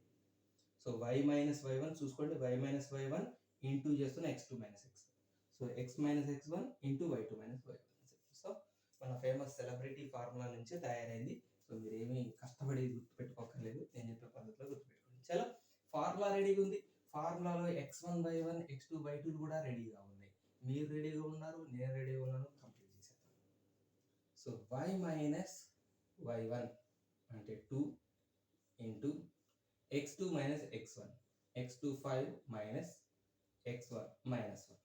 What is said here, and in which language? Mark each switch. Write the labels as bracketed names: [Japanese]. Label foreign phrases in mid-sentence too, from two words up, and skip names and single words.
[English] సో y minus y1 చూసుకోండి, y minus y1 ఇంటూ చేస్తున్న x2 minus x1, సో x minus x1 ఇంటూ y2 minus y1. [Telugu] సో మన [English] famous celebrity formula [Telugu] నుంచి తయారైంది. సో మీరు ఏమీ కష్టపడి గుర్తుపెట్టుకోకర్లేదు, నేను చెప్పే పద్ధతిలో గుర్తుపెట్టుకోండి. చాలా [English] formula readyగా [Telugu] ఉంది. ఫార్ములాలో x1 y1 x2 y2 కూడా రెడీగా ఉన్నాయి. మీరు రెడీగా ఉన్నారు, నేను రెడీగా ఉన్నాను, కంప్లీట్ చేసేద్దాం. [English] సో y minus y1 అంటే 2 ఇంటూ x2 minus x1, x2 5 minus x1 minus 1.